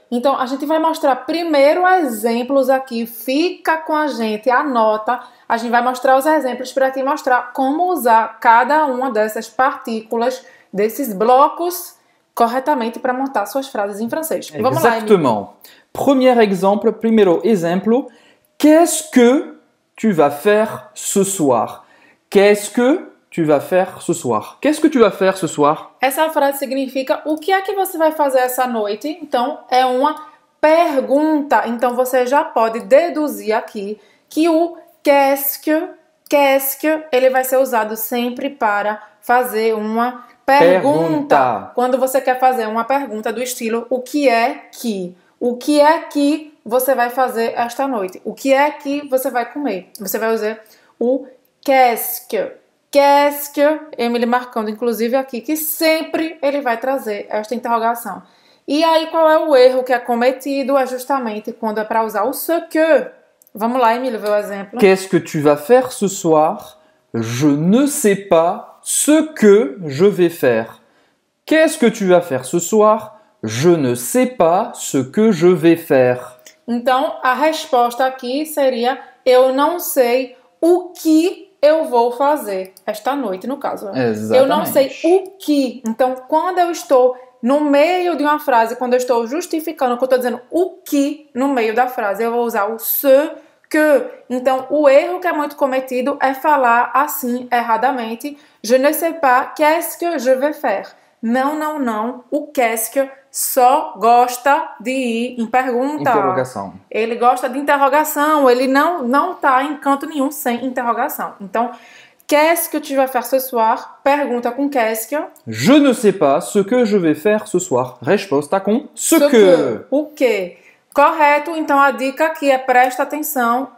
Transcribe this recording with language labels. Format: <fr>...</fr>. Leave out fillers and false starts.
<pt>Então a gente vai mostrar primeiro exemplos aqui. Fica com a gente, anota. A gente vai mostrar os exemplos para te mostrar como usar cada uma dessas partículas, desses blocos, corretamente para montar suas frases em francês. Vamos lá,</pt> <fr>Exactement. Premier exemple,</fr> <pt>primeiro exemplo.</pt> <fr>Qu'est-ce que tu vas faire ce soir? Qu'est-ce que tu vas faire ce soir? Qu'est-ce que tu vas faire ce soir?</fr> <pt>Essa frase significa o que é que você vai fazer essa noite? Então, é uma pergunta. Então, você já pode deduzir aqui que o qu'est-ce que, ele vai ser usado sempre para fazer uma pergunta. Quando você quer fazer uma pergunta do estilo o que é que? O que é que você vai fazer esta noite? O que é que você vai comer? Você vai usar o qu'est-ce que. Qu'est-ce que, Emily marcando inclusive aqui, que sempre ele vai trazer esta interrogação. E aí qual é o erro que é cometido? É justamente quando é para usar o ce que. Vamos lá, Emily, ver o exemplo.</pt> <fr>Qu'est-ce que tu vas faire ce soir? Je ne sais pas ce que je vais faire. Qu'est-ce que tu vas faire ce soir? Je ne sais pas ce que je vais faire.</fr> <pt>Então, a resposta aqui seria eu não sei o que eu vou fazer esta noite, no caso. Exatamente. Eu não sei o que. Então, quando eu estou no meio de uma frase, quando eu estou justificando, quando eu estou dizendo o que no meio da frase, eu vou usar o ce que. Então, o erro que é muito cometido é falar assim, erradamente.</pt> <fr>Je ne sais pas qu'est-ce que je vais faire.</fr> <pt>Não, não, não. O qu'est-ce que só gosta de ir em pergunta. Interrogação. Ele gosta de interrogação. Ele não está em canto nenhum sem interrogação. Então,</pt> <fr>qu'est-ce que tu vas faire ce soir?</fr> <pt>Pergunta com</pt> <fr>qu'est-ce que. Je ne sais pas ce que je vais faire ce soir.</fr> <pt>Resposta com ce que. O que? Correto. Então, a dica aqui é presta atenção.</pt>